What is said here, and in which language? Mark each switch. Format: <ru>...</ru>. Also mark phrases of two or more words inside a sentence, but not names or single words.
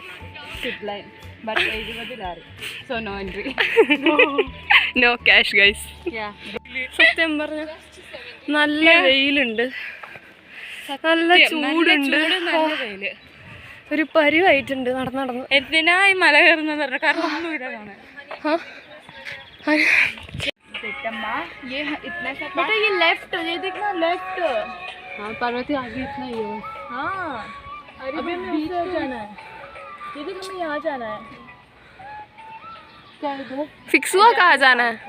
<en>no cash guys.</en> <ml>സത്യം പറഞ്ഞ നല്ല വെയിലുണ്ട്, നല്ല ചൂടുണ്ട്, ഒരു പരിവായിട്ടുണ്ട് നടന്നു. എന്തിനാ ഈ മല കയറുന്നത് പറഞ്ഞ കാരണം ഒന്നുമില്ല കാണാൻ.</ml> <hi>बेटा ये लेफ्ट, ये देखना लेफ्ट. हाँ पार्वती आगे इतना ही है. हाँ अभी हमें बीच जाना है. ये देख हमें यहाँ जाना है. क्या है? फिक्स हुआ कहाँ जाना है?</hi>